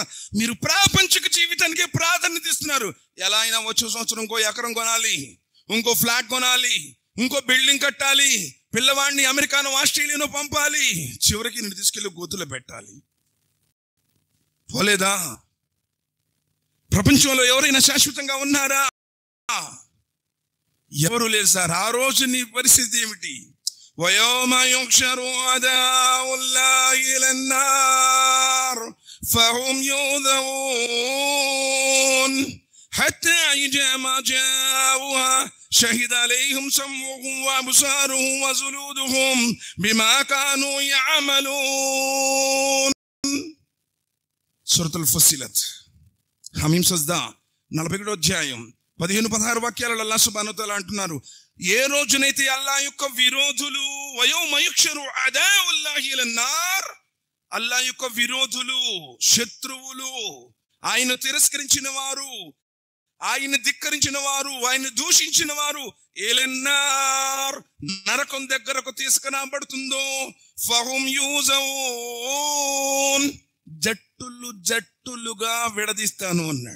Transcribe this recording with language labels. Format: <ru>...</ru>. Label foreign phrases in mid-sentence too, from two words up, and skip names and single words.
<te>మీరు ప్రాపంచిక జీవితానికి ప్రాధాన్యత ఇస్తున్నారు. ఎలా అయినా వచ్చే సంవత్సరం ఇంకో ఎకరం కొనాలి, ఇంకో ఫ్లాట్ కొనాలి, ఇంకో బిల్డింగ్ కట్టాలి, పిల్లవాడిని అమెరికానో ఆస్ట్రేలియానో పంపాలి, చివరికి నేను తీసుకెళ్లి గోతులో పెట్టాలి. పోలేదా? ప్రపంచంలో ఎవరైనా శాశ్వతంగా ఉన్నారా? ఎవరు లేరు సార్. ఆ రోజు నీ పరిస్థితి ఏమిటి?</te> <ar>وَيَوْمَ يُحْشَرُ أَعْدَاءُ اللَّهِ إِلَى النَّارِ فَهُمْ يُوذَرُونَ حتى إذا ما جاءوها شهد عليهم سمعهم وأبصارهم وجلودهم بما كانوا يعملون.</ar> <te>సూరతుల్ ఫుస్సిలత్ హమీం సజ్దా 41వ అధ్యాయం 15-16 వాక్యాలలో అల్లాహ్</te> <ar>سبحانه و</ar> <te>తఆలా అంటున్నారు, ఏ రోజునైతే అల్లాహ్ యొక్క విరోధులు</te> <ar>ويوم يحشر أعداء الله إلى النار,</ar> <te>అల్లాహ్ యొక్క విరోధులు, శత్రువులు, ఆయన తిరస్కరించిన వారు, ఆయన ధిక్కరించిన వారు, ఆయన దూషించిన వారు ఇలన్నార్ నరకం దగ్గరకు తీసుకురాబడుతుందో</te> <ar>فهم يوزعون</ar> <te>జట్టులు జట్టులుగా విడదీస్తాను అన్నాడు.</te>